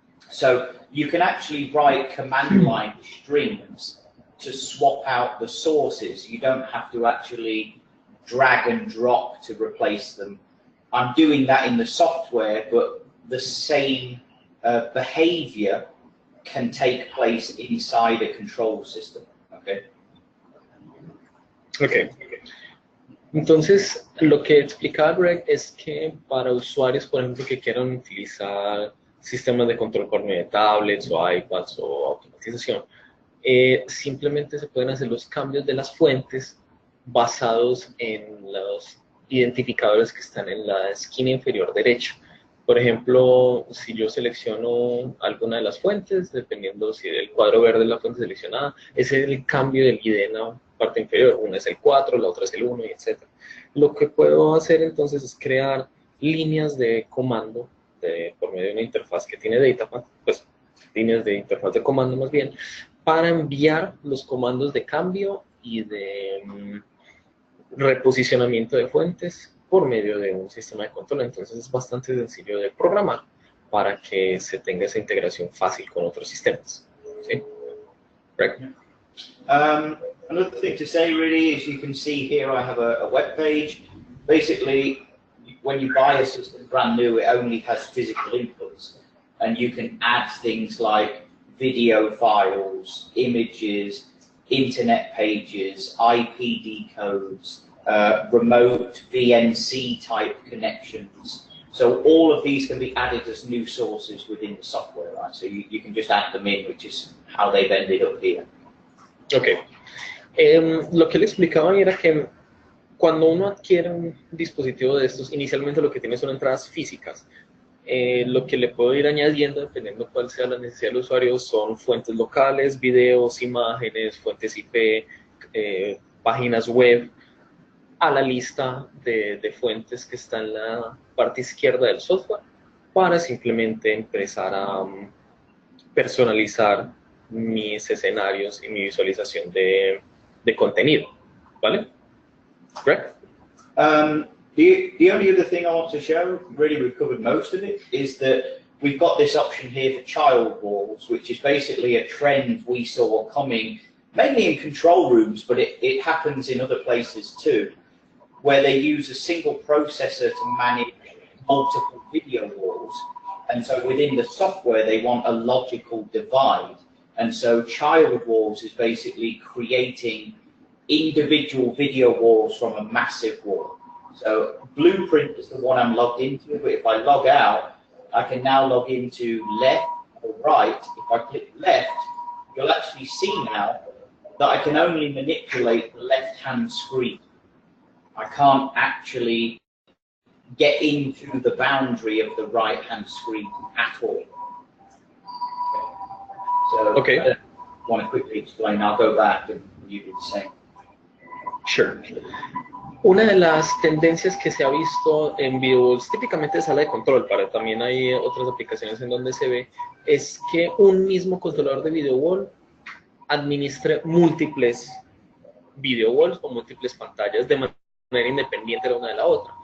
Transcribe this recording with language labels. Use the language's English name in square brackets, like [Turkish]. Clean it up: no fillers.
[English] So you can actually write command line strings to swap out the sources. You don't have to actually drag and drop to replace them. I'm doing that in the software, but the same behavior can take place inside a control system. Okay. Okay. [Spanish] Entonces, lo que explicaba Greg es que para usuarios, por ejemplo, que quieran utilizar sistemas de control por medio de tablets o iPads o automatización, simplemente se pueden hacer los cambios de las fuentes basados en los identificadores que están en la esquina inferior derecha. Por ejemplo, si yo selecciono alguna de las fuentes, dependiendo si el cuadro verde es la fuente seleccionada, ese es el cambio del ID en la parte inferior. Una es el 4, la otra es el 1, y etc. Lo que puedo hacer entonces es crear líneas de comando por medio de una interfaz que tiene Datapad, pues líneas de interfaz de comando más bien, para enviar los comandos de cambio y de reposicionamiento de fuentes por medio de un sistema de control. Entonces es bastante sencillo de programar para que se tenga esa integración fácil con otros sistemas. ¿Sí? [English] Right. Another thing to say really is you can see here I have a web page. Basically, when you buy a system brand new, it only has physical inputs, and you can add things like video files, images, internet pages, IPD codes, remote VNC type connections. So all of these can be added as new sources within the software, right? So you can just add them in, which is how they've ended up here. Ok. [Spanish] Lo que le explicaba era que cuando uno adquiere un dispositivo de estos, inicialmente lo que tiene son entradas físicas. Lo que le puedo ir añadiendo, dependiendo cuál sea la necesidad del usuario, son fuentes locales, videos, imágenes, fuentes IP, páginas web, a la lista de fuentes que está en la parte izquierda del software, para simplemente empezar a personalizar mis escenarios y mi visualización de contenido, ¿vale? Greg? [English] The only other thing I want to show, really we've covered most of it, is that we've got this option here for child walls, which is basically a trend we saw coming mainly in control rooms, but it happens in other places too, where they use a single processor to manage multiple video walls. And so within the software, they want a logical divide. And so child walls is basically creating individual video walls from a massive wall. So Blueprint is the one I'm logged into, but if I log out, I can now log into left or right. If I click left, you'll actually see now that I can only manipulate the left-hand screen. I can't actually get into the boundary of the right-hand screen at all. So okay. I want to quickly explain. I'll go back and you do the same. Sure. [Spanish] Una de las tendencias que se ha visto en videos, típicamente de sala de control, pero también hay otras aplicaciones en donde se ve, es que un mismo controlador de video wall administre múltiples video walls o múltiples pantallas de manera independiente la una de la otra.